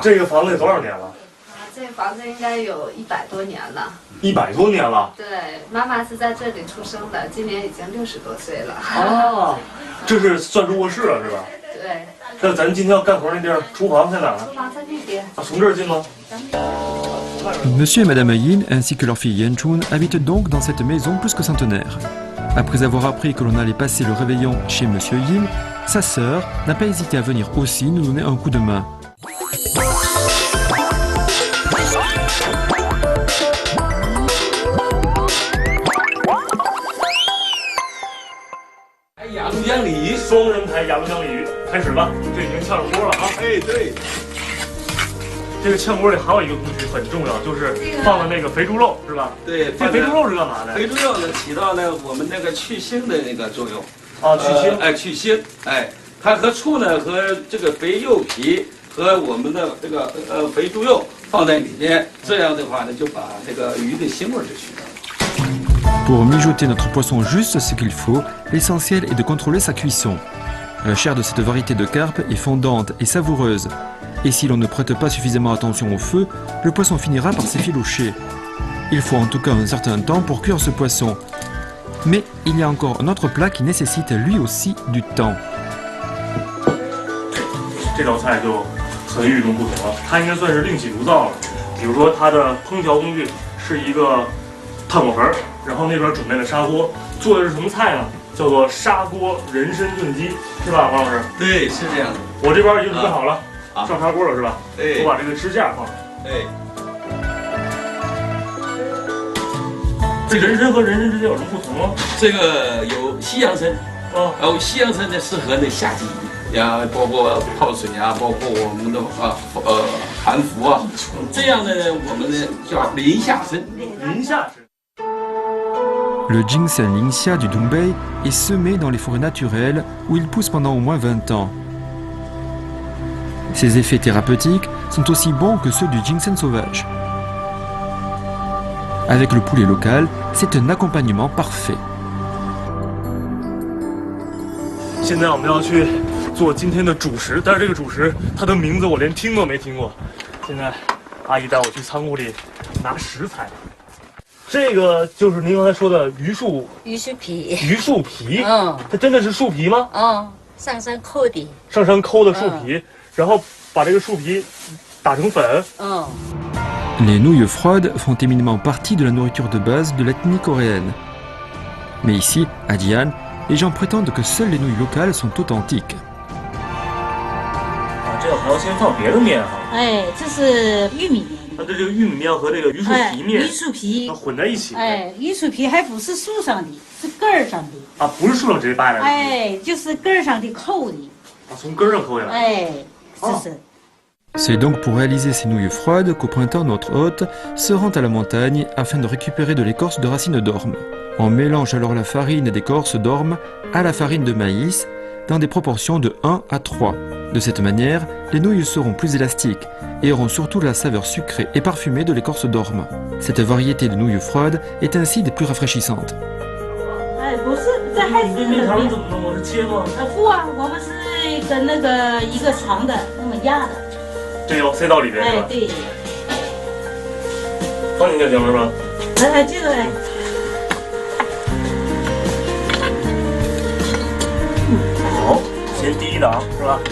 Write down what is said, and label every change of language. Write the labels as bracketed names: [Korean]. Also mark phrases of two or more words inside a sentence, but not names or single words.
[Chinese] 这个房子有多少年了？这个房子应该有100多年了。 100多年了。对，妈妈是在这里出生的，今年已经60多岁了。哦，这是算是卧室了是吧？对。那咱今天要干活那地儿，厨房在哪儿？厨房在那边。啊，从这儿进吗？ [French] Monsieur et Madame Yin ainsi que leur fille Yenchun habitent donc dans cette maison plus que centenaire. Après avoir appris que l'on allait passer le réveillon chez Monsieur Yin, sa sœur n'a pas hésité à venir aussi nous donner un coup de main. [Chinese] 双人台雅鹿江鲤鱼，开始吧！这已经炝上锅了啊！哎，对。这个炝锅里还有一个工序很重要，就是放了那个肥猪肉，是吧？对，这肥猪肉是干嘛的？肥猪肉呢，起到了我们那个去腥的那个作用。啊，去腥。去腥。哎，它和醋呢和这个肥肉皮和我们的这个肥猪肉放在里面，这样的话呢，就把这个鱼的腥味就去掉了。 [French] Pour mijoter notre poisson juste ce qu'il faut, l'essentiel est de contrôler sa cuisson. La chair de cette variété de carpe est fondante et savoureuse. Et si l'on ne prête pas suffisamment attention au feu, le poisson finira par s'effilocher. Il faut en tout cas un certain temps pour cuire ce poisson. Mais il y a encore un autre plat qui nécessite lui aussi du temps. [Chinese] 这道菜就很与众不同了，它应该算是另起炉灶了。比如说，它的烹调工具是一个炭火盆，然后那边准备了砂锅，做的是什么菜呢？叫做砂锅人参炖鸡，是吧，王老师？对，是这样的。我这边已经准备好了，上砂锅了是吧？对，我把这个支架放上。对。这人参和人参之间有什么不同吗？这个有西洋参，然后西洋参呢适合那夏季。呀，包括泡水啊，包括我们的含服啊，这样的呢，我们呢叫林下参。林下参。 [French] Le ginseng lingxia du Dongbei est semé dans les forêts naturelles où il pousse pendant au moins 20 ans. Ses effets thérapeutiques sont aussi bons que ceux du ginseng sauvage. Avec le poulet local, c'est un accompagnement parfait. [Chinese] 现在我们要去做今天的主食，但是这个主食它的名字我连听都没听过。现在阿姨带我去仓库里拿食材，这个就是您刚才说的榆树皮。榆树皮，它真的是树皮吗？上山抠的。上山抠的树皮，然后把这个树皮打成粉。 [French] Les nouilles froides font éminemment partie de la nourriture de base de l'ethnie coréenne. Mais ici, à Dian, les gens prétendent que seules les nouilles locales sont authentiques. [Chinese] 这还要先放别的面哈？哎，这是玉米面。它的这个玉米面和这个榆树皮面，榆树皮它混在一起。哎，榆树皮还不是树上的，是根儿上的。啊，不是树上直接掰来的。哎，就是根儿上的扣的。啊，从根儿上抠下来。哎，是。 [French] C'est donc pour réaliser ces nouilles froides qu'au printemps notre hôte se rend à la montagne afin de récupérer de l'écorce de racine d'orme. On mélange alors la farine d'écorce d'orme à la farine de maïs dans des proportions de 1 à 3. De cette manière, les nouilles seront plus élastiques et auront surtout la saveur sucrée et parfumée de l'écorce d'orme. Cette variété de nouilles froides est ainsi des plus rafraîchissantes. [Chinese] 哎，不是，这还是面条你怎么弄？我是切吗？不啊，我们是跟那个一个长的那么压的。这要塞到里边是吧？哎，对。放进去行了是吧？哎，这个哎。好，先第一档是吧？